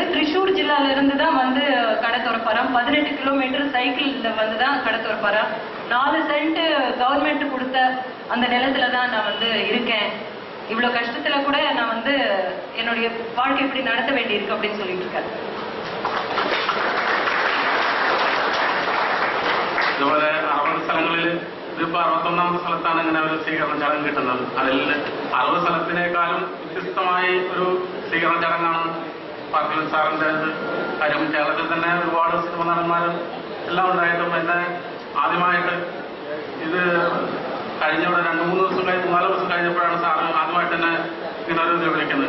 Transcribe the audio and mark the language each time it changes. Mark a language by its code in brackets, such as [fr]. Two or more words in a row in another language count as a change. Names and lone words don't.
[ta] திரிசூர் ஜில்லால இருந்து தான் கடை திறப்பாராம். 18 கிலோமீட்டர் சைக்கிள்ல தான் கடை திறப்பாராம். 4 சென்ட் கவர்மெண்ட் கொடுத்த அந்த நிலத்துல தான் நான் இருக்கேன். இவ்வளவு கஷ்டத்துல கூட நான் என்னுடைய வாழ்க்கை எப்படி நடத்த வேண்டியிருக்கு அப்படின்னு சொல்லிட்டு இருக்காரு. [ml] ഇതുപോലെ 60 സ്ഥലങ്ങളിൽ ഇതിപ്പോ 61ാമത്തെ സ്ഥലത്താണ് ഇങ്ങനെ ഒരു സ്വീകരണ ചടങ്ങ് കിട്ടുന്നത്. അതിൽ 60 സ്ഥലത്തിനേക്കാളും വ്യത്യസ്തമായി ഒരു സ്വീകരണ ചടങ്ങാണ് പാർത്ഥിവൻ സാറിന്റെ. കാര്യം കേരളത്തിൽ തന്നെ ഒരുപാട് സിനിമ നടന്മാരും എല്ലാം ഉണ്ടായിട്ടും എന്നെ ആദ്യമായിട്ട് ഇത് കഴിഞ്ഞ 2-3 ദിവസം 4 ദിവസം കഴിഞ്ഞപ്പോഴാണ് സാറ് ആദ്യമായിട്ട് തന്നെ ഇങ്ങനെ ഒരു വിളിക്കുന്നത്.